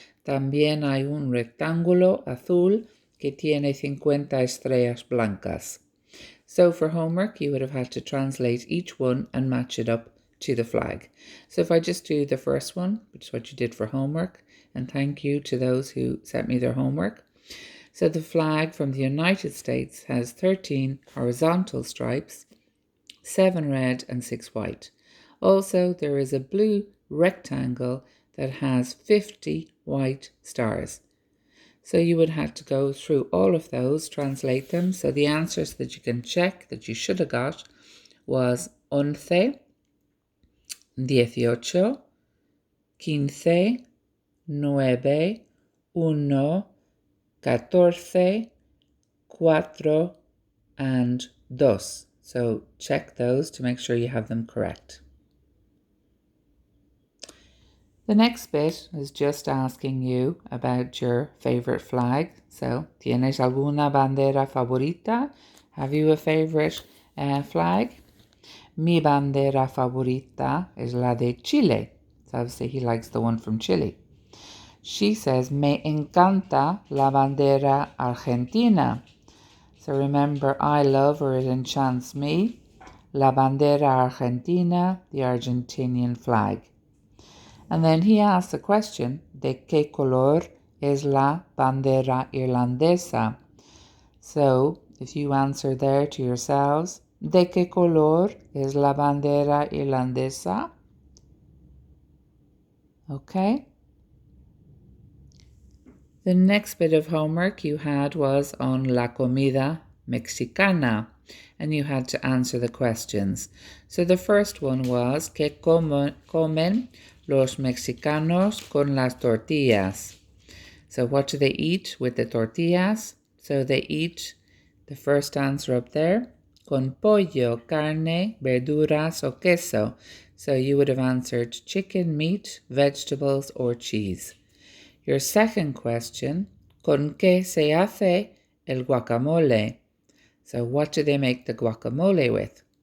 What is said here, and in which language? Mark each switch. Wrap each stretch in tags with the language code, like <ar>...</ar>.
<es>También hay un rectángulo azul que tiene 50 estrellas blancas.</es> <en>So for homework, you would have had to translate each one and match it up to the flag. So if I just do the first one, which is what you did for homework, and thank you to those who sent me their homework. So the flag from the United States has 13 horizontal stripes, 7 red and 6 white. Also, there is a blue rectangle that has 50 white stars. So you would have to go through all of those, translate them. So the answers that you can check that you should have got was 11, 18, 15, 9, 1, 14, 4, and 2. So check those to make sure you have them correct. The next bit is just asking you about your favorite flag. So,</en> <es>¿tienes alguna bandera favorita?</es> <en>Have you a favorite flag?</en> <es>Mi bandera favorita es la de Chile.</es> <en>So obviously he likes the one from Chile. She says,</en> <es>me encanta la bandera argentina.</es> <en>So remember, I love, or it enchants me,</en> <es>la bandera argentina,</es> <en>the Argentinian flag. And then he asks the question,</en> <es>¿de qué color es la bandera irlandesa?</es> <en>So if you answer there to yourselves,</en> <es>¿de qué color es la bandera irlandesa?</es> <en>Okay. The next bit of homework you had was on</en> <es>la comida mexicana,</es> <en>and you had to answer the questions. So the first one was,</en> <es>¿Qué comen los mexicanos con las tortillas?</es> <en>So what do they eat with the tortillas? So they eat, the first answer up there,</en> <es>con pollo, carne, verduras o queso.</es> <en>So you would have answered chicken, meat, vegetables, or cheese. Your second question,</en> <es>¿con qué se hace el guacamole?</es> <en>So what do they make the guacamole with?</en>